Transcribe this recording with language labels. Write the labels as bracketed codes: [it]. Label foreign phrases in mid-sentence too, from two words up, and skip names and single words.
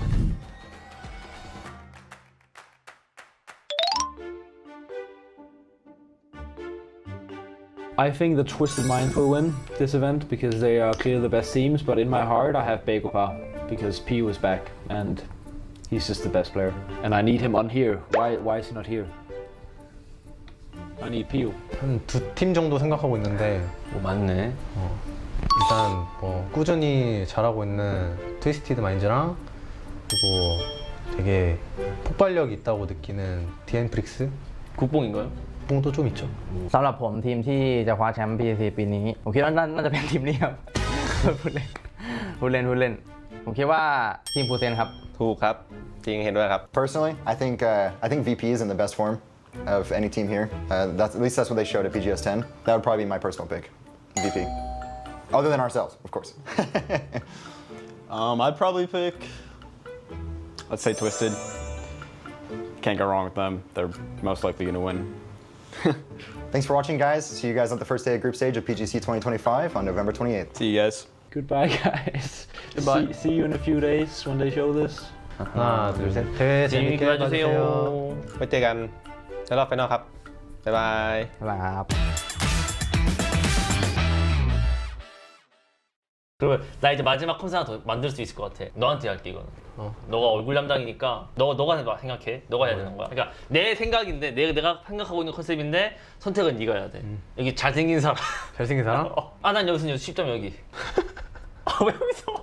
[en] I think the Twisted Mind will win this event because they are clearly the best teams, but in my heart I have Begopa because P was back and he's just the best player. And I need him on here. Why is he not here? I need P. [ko] 한 2팀 정도 생각하고 있는데 맞네. 일단 뭐 꾸준히 잘하고 있는 트위스티드 마인즈랑 그리고 되게 폭발력이 있다고 느끼는 디엔프릭스 국뽕인가요? 국뽕도 좀 있죠. [th] สำหรับผมทีมที่จะคว้าแชมป์ PTC ปีนี้ผมคิดว่าน่าจะเป็นทีมนี้ครับ พูดเล่นผมคิดว่าทีมฟูเซนครับ ถูกครับจริงเห็นด้วยครับ [en] Personally, I think VP is in the best form of any team here. At least that's what they showed at PGS 10. That would probably be my personal pick, VP. Other than ourselves, of course. I'd probably pick, let's say Twisted. Can't go wrong with them. They're most likely going to win. Thanks for watching, guys. See you guys at the first day of group stage of PGC 2025 on November 28th. See you guys. Goodbye, guys. Goodbye. See you in a few days when they show this. [ko] 하나, 둘, 셋. 대회 재밌게 봐주세요. [th] ไว้เจอกันในรอบไฟนอลครับ บ๊ายบาย ครับ [ko] 그러면 나 이제 마지막 콘셉트 하나 더 만들 수 있을 것 같아. 너한테 할게 이거는. 너가 얼굴 담당이니까 너가 해봐. 생각해. 너가 해야 되는 거야. 그러니까 내 생각인데 내가 생각하고 있는 컨셉인데 선택은 네가 해야 돼. 여기 잘생긴 사람. 잘생긴 사람? 난 여기서 10점 여기. 왜 여기서?